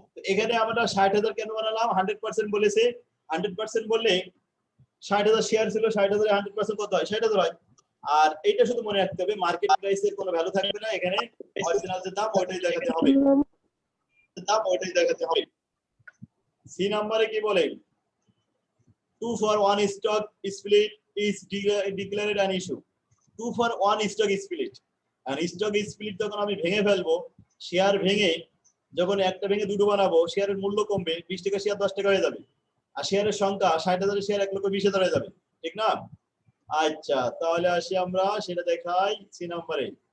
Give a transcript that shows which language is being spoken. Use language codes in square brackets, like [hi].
[bn] এখানে আমরা 60,000 কেন বানালাম, 100% বলেছে। 100% বললে 60,000 শেয়ার ছিল, 60,000 এ 100% কত হয়, 60,000 হয়। আর এইটা শুধু মনে রাখতে হবে, মার্কেট প্রাইসের কোনো ভ্যালু থাকবে না, এখানে অরিজিনাল যে দাম ওইটাই দেখাতে হবে, দাম ওইটাই দেখাতে হবে। সি নম্বরে কি বলে, [en] 2 for 1 stock split is declared an issue. 2 for 1 stock split, and stock split [bn] যখন আমি ভেঙে ফেলবো, শেয়ার ভেঙে যখন একটা ভেঙে দুটো বানাবো, শেয়ারের মূল্য কমবে, 20 টাকা শেয়ার 10 টাকা হয়ে যাবে, আর শেয়ারের সংখ্যা 60,000 শেয়ার 1,20,000 হয়ে যাবে, ঠিক না? আচ্ছা, তাহলে আসি আমরা সেটা দেখাই সি নম্বরে।